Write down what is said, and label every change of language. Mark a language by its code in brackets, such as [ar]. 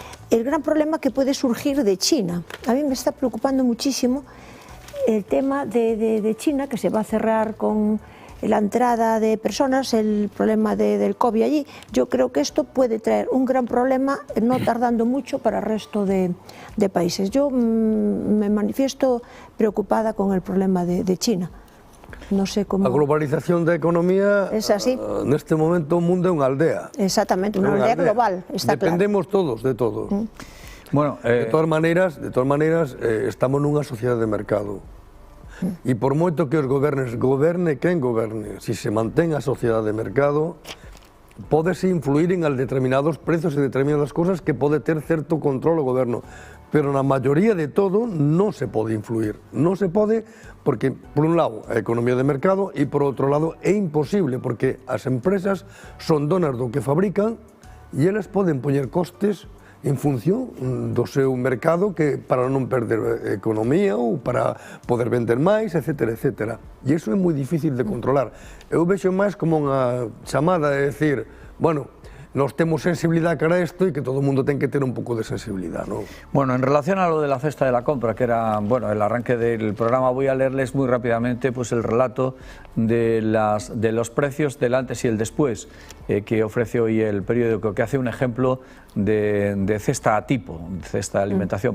[es] El gran problema que puede surgir de China. A mí me está preocupando muchísimo el tema de China, que se va a cerrar con la entrada de personas, el problema del COVID allí. Yo creo que esto puede traer un gran problema no tardando mucho para el resto de países. Yo me manifiesto preocupada con el problema de China. No sé cómo... [gl] A globalización da economía, es así. Neste momento o mundo é unha aldea. Exactamente, unha aldea global, está Dependemos claro. Todos de todos. Bueno, de todas maneras, estamos nunha sociedade de mercado. E por moito que os goberne quen goberne, se se mantén a sociedade de mercado, pódese influir en determinados precios e determinadas cosas que pode ter certo control o goberno, pero na maioría de todo non se pode influir. Non se pode porque, por un lado, a economía de mercado e, por outro lado, é imposible porque as empresas son donas do que fabrican e elas poden poñer costes en función do seu mercado que para non perder economía ou para poder vender máis, etc. etc. E iso é moi difícil de controlar. Eu vexo máis como unha chamada de decir, bueno, nos temos sensibilidade cara a isto e que todo o mundo ten que ter un pouco de sensibilidade, ¿no? [es] Bueno, en relación a lo de la cesta de la compra, que era, bueno, el arranque del programa, voy a leerles muy rápidamente pues el relato de los precios del antes y el después que ofrece hoy el periódico, que hace un ejemplo de cesta a tipo, cesta de alimentación.